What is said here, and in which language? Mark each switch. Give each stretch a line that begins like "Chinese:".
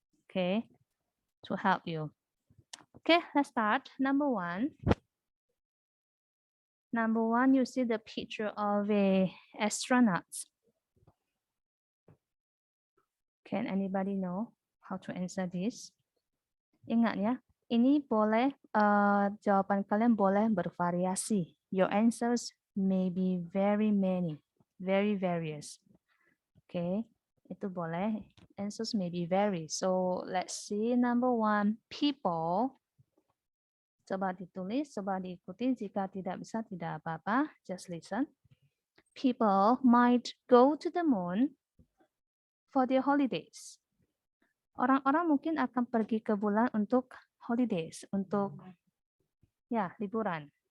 English: Okay, to help you. Okay, let's start. Number 1. Number 1, you see the picture of a astronaut. Can anybody know how to answer this?
Indonesian: Ingat ya, ini boleh jawaban kalian boleh bervariasi.
English: Your answers may be very many, very various. Okay,
Indonesian: itu boleh.
English: Answers may be vary. So let's see. Number 1, people.
Indonesian: Coba ditulis, coba diikuti. Jika tidak bisa, tidak apa-apa.
English: Just listen. People might go to the moon for their holidays.
Indonesian: Orang-orang mungkin akan pergi ke bulan untuk holidays, untuk ya liburan.